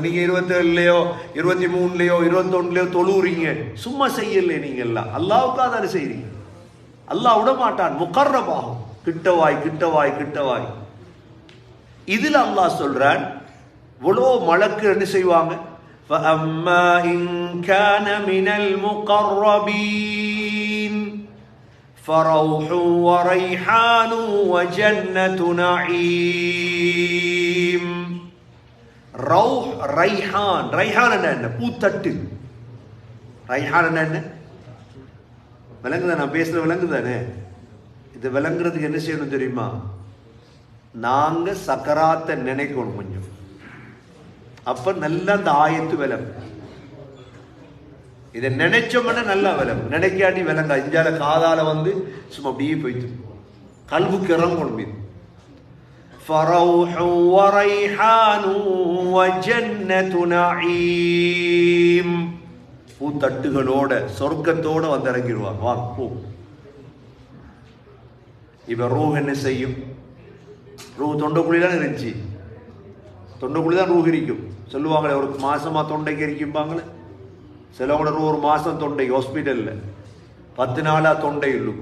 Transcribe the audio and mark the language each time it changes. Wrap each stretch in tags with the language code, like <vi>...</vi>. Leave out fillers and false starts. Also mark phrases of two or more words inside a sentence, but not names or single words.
<ta>நீங்க 27லயோ 23லயோ 21லயோ தொழுறீங்க, சும்மா செய்யல. நீங்க எல்லாம் அல்லாஹ்வுக்காக தானே செய்றீங்க. அல்லாஹ் விட மாட்டான், முகர்ரபாகும். கிட்டவாய். இதுல அல்லாஹ் சொல்றான், இவ்வளோ மலக்கு என்ன செய்வாங்க?</ta> <ar>فَأَمَّا إِنْ كَانَ مِنَ الْمُقَرَّبِينَ فَرَوْحٌ وَرَيْحَانٌ وَجَنَّةُ نَعِيمٍ. روح ريحان.</ar> <ta>ரைஹான் என்ன? பூத்தட்டு. ரைஹான் என்ன? விளங்குதா? நான் பேசுற விளங்குதானே? இது விளங்குறதுக்கு என்ன செய்யணும் தெரியுமா? நாங்க சக்கராத்தை நினைக்கணும் கொஞ்சம். அப்ப நல்லா அந்த ஆயத்து விளங்கு. இதை நினைச்சோம்னா நல்லா விளங்கும். நினைக்காட்டி விளங்கா. இந்தியால காதால வந்து சும்மா அப்படியே போயிட்டு கல்வுக்கு இறங்கணும். இது</ta> <ar>فَرَوْحٌ وَرَيْحَانٌ وَجَنَّةُ نَعِيمٍ.</ar> <ta>பூத்தட்டுகளோட சொர்க்கத்தோட வந்து இறங்கிடுவாங்க. வா போ. இப்ப ரூஹ் என்ன செய்யும்? ரூஹ் தொண்டைக்குழிதான் இருந்துச்சு. தொண்டைக்குழிதான் ரூஹ் இருக்கும். சொல்லுவாங்களே ஒரு மாசமா தொண்டைக்கு இருக்கும்பாங்களே. சிலவங்கள ஒரு மாசம் தொண்டை ஹாஸ்பிட்டல்ல 10 நாளா தொண்டை இருக்கும்.</ta>